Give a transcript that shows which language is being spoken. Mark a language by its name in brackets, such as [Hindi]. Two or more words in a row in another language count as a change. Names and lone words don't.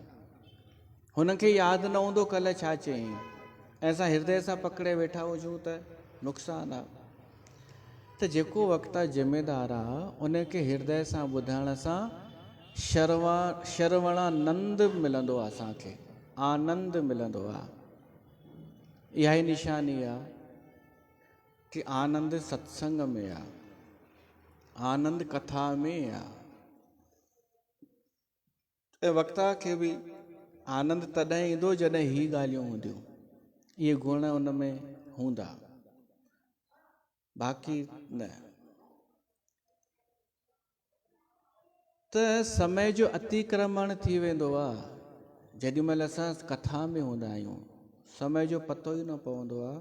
[Sindhi] हुनखे यादि न हूंदो कल्ह छा चयईं, ऐं असां हृदय सां पकड़े वेठा हुजूं त नुक़सान आहे। त जेको वक्ता ज़िमेदार आहे, उनखे हृदय सां ॿुधण सां श्रवणानंद मिलंदो आहे, असांखे आनंद मिलंदो आहे। इहा ई निशानी आहे कि आनंद सत्संग में आहे, आनंद कथा में आहे। ऐं वक्ता खे बि आनंद तॾहिं ईंदो जॾहिं ही ॻाल्हियूं हूंदियूं, इहे गुण उन में हूंदा, बाक़ी न। त समय जो अतिक्रमण थी वेंदो आहे जेॾी महिल असां कथा में हूंदा आहियूं, समय जो पतो ई न पवंदो आहे।